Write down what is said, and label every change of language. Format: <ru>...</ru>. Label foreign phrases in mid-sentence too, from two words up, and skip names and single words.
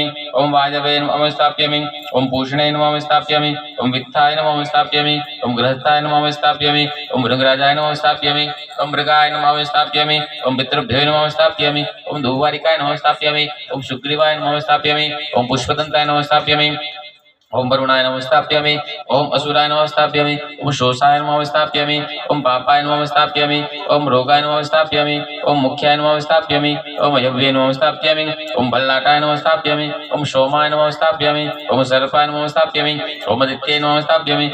<sa>ओम वायवे नमः अवयमे स्थापयामि. ओम पूषणे नमः अवयमे स्थापयामि. ओम वित्ताय नमः अवयमे स्थापयामि. ओम गृहस्थाय नमः अवयमे स्थापयामि. ओम मृगराजाय नमः अवयमे स्थापयामि. ओम मृगाय नमः अवयमे स्थापयामि. ओम पितृभ्यो नमः अवयमे स्थापयामि. ओम धुवारिकाय नमः अवयमे स्थापयामि. ओम शुग्रीवाय नमः अवयमे स्थापयामि. ओम पुष्पदंताय नमः अवयमे स्थापयामि. ओम वरुणाय नमः स्थापयामि. ओम असुराय नमः स्थापयामि. ओम शोषाय नमः स्थापयामि. ओम पापाय नमः स्थापयामि. ओम रोगाय नमः स्थापयामि. ओम मुख्याय नमः स्थापयामि. ओम यव्ये नमः स्थापयामि. ओम बल्लाटाय नमः स्थापयामि. ओम सोमाय नमः स्थापयामि. ओम सर्पाय नमः स्थापयामि. ओम दित्ये नमः स्थापयामि.</sa>